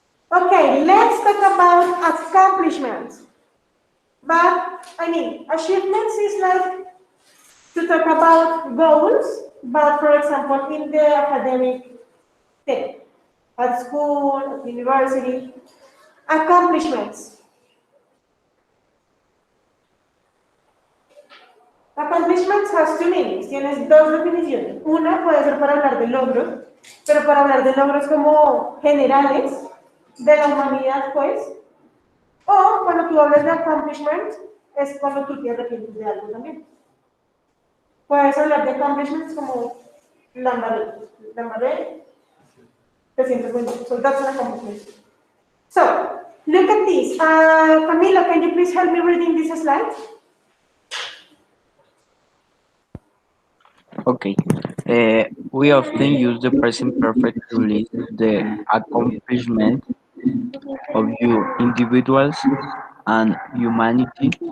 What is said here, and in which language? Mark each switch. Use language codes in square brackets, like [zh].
[en] Okay, let's talk about accomplishments. But I mean, achievements is like to talk about goals, but for example, in the academic thing, at school, at university, accomplishments. Accomplishments has two meanings, [es] tienes dos definiciones. Una puede ser para hablar de logros, pero para hablar de logros como generales de la humanidad, pues. O cuando tú hablas de accomplishment, es cuando tú te arrepientes de algo también. Puedes hablar de accomplishments como la embarré, te sientes muy bien. [en] So that's an accomplishment. So, look at this. Camilo, can you please help me reading this slide? Okay. We often use the present perfect to list the accomplishment of you individuals and humanity.